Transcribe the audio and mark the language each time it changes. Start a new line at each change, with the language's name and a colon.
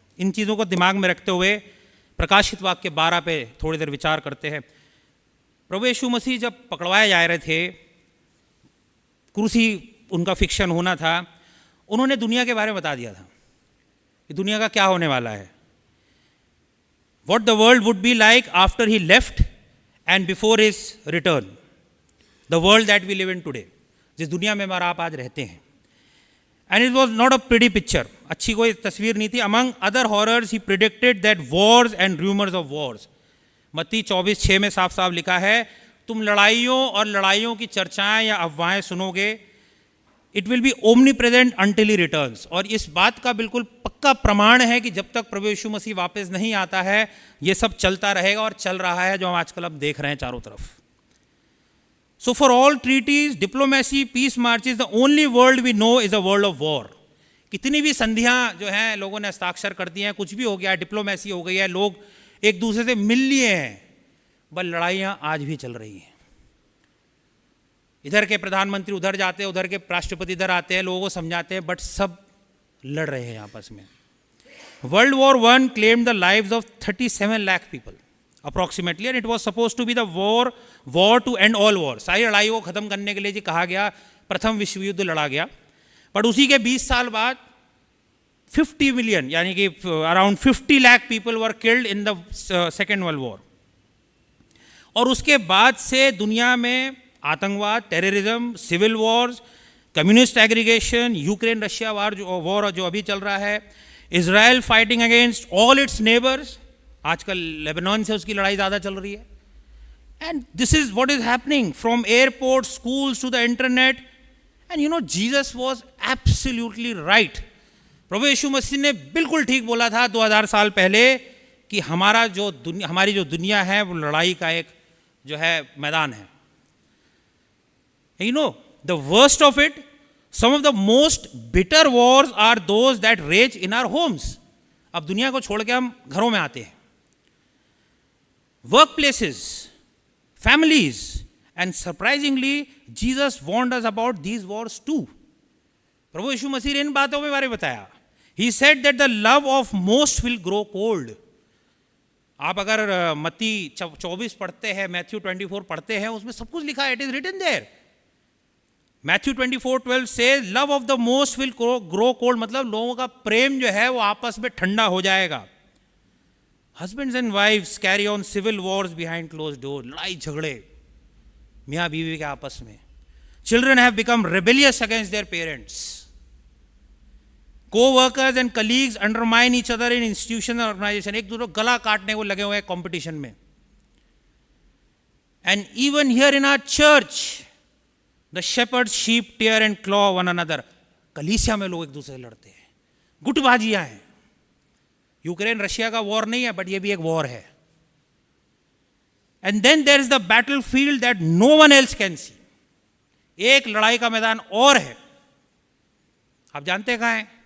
Hindi: इन चीज़ों को दिमाग में रखते हुए प्रकाशित वाक्य 12 पे थोड़ी देर विचार करते हैं। प्रभु यीशु मसीह जब पकड़वाए जा रहे थे, क्रूसी उनका फिक्शन होना था, उन्होंने दुनिया के बारे में बता दिया था कि दुनिया का क्या होने वाला है।
English: What the world would be like after he left and before his return. The world that we live in today.
Hindi: जिस दुनिया में हमारा आप आज रहते हैं।
English: And it was not a pretty picture.
Hindi: अच्छी कोई तस्वीर नहीं थी।
English: Among other horrors, he predicted that wars and rumors of wars.
Hindi: मत्ती 24:6 में साफ साफ लिखा है, तुम लड़ाइयों और लड़ाइयों की चर्चाएं या अफवाहें सुनोगे।
English: It will be omnipresent until he returns.
Hindi: और इस बात का बिल्कुल पक्का प्रमाण है कि जब तक प्रभु यीशु मसीह वापस नहीं आता है, ये सब चलता रहेगा और चल रहा है जो हम आजकल अब देख रहे हैं चारों तरफ।
English: So for all treaties, diplomacy, peace marches, the only world we know is a world of war.
Hindi: कितनी भी संधियां जो हैं लोगों ने हस्ताक्षर कर दी हैं, कुछ भी हो गया है, डिप्लोमेसी हो गई है, लोग एक दूसरे से मिल लिए हैं, बस लड़ाइयां आज भी चल रही हैं। इधर के प्रधानमंत्री उधर जाते हैं, उधर के राष्ट्रपति इधर आते हैं, लोगों को समझाते हैं, बट सब लड़ रहे हैं आपस में।
English: World War I claimed the lives of 37 lakh people. Approximately, and it was supposed to be the war to end all war.
Hindi: सारी लड़ाई को ख़त्म करने के लिए जी कहा गया, प्रथम विश्व युद्ध लड़ा गया।
English: but
Hindi: उसी के 20 साल बाद
English: 50 million
Hindi: यानी कि
English: Around 50 lakh people were killed in the second world war.
Hindi: और उसके बाद से दुनिया में आतंकवाद, terrorism, civil Wars, communist aggregation, Ukraine Russia war जो अभी चल रहा है,
English: Israel fighting against all its neighbours,
Hindi: आजकल लेबनान से उसकी लड़ाई ज़्यादा चल रही है।
English: And this is what is happening from airport, schools to the internet. And you know Jesus was absolutely right.
Hindi: प्रभु यीशु मसीह ने बिल्कुल ठीक बोला था 2000 साल पहले कि हमारी जो दुनिया है वो लड़ाई का एक जो है मैदान है।
English: You know the worst of it, some of the most bitter wars are those that rage in our homes.
Hindi: अब दुनिया को छोड़ के हम घरों में आते हैं।
English: Workplaces, families, and surprisingly, Jesus warned us about these wars too.
Hindi: प्रभु यीशु मसीह ने इन बातों के बारे में बताया।
English: He said that the love of most will grow cold.
Hindi: आप अगर मत्ती 24 पढ़ते हैं, मैथ्यू 24 पढ़ते हैं, उसमें सब कुछ लिखा है,
English: it is written there. Matthew 24:12 says, love of the most will grow cold.
Hindi: मतलब लोगों का प्रेम जो है वो आपस में ठंडा हो जाएगा।
English: Husbands and wives carry on civil wars behind closed doors.
Hindi: लड़ाई झगड़े मियाँ बीवी के आपस में।
English: Children have become rebellious against their parents. Co-workers and colleagues undermine each other in institutions and organizations.
Hindi: एक दूसरे को गला काटने को लगे हुए हैं कंपटीशन में।
English: And even here in our church, the shepherds sheep tear and claw one another.
Hindi: कलीसिया में लोग एक दूसरे से लड़ते हैं, गुटबाजियां हैं। यूक्रेन रशिया का वॉर नहीं है, बट ये भी एक वॉर है।
English: And then there is the battle field that no one else can see.
Hindi: एक लड़ाई का मैदान और है, आप जानते हैं कहाँ है?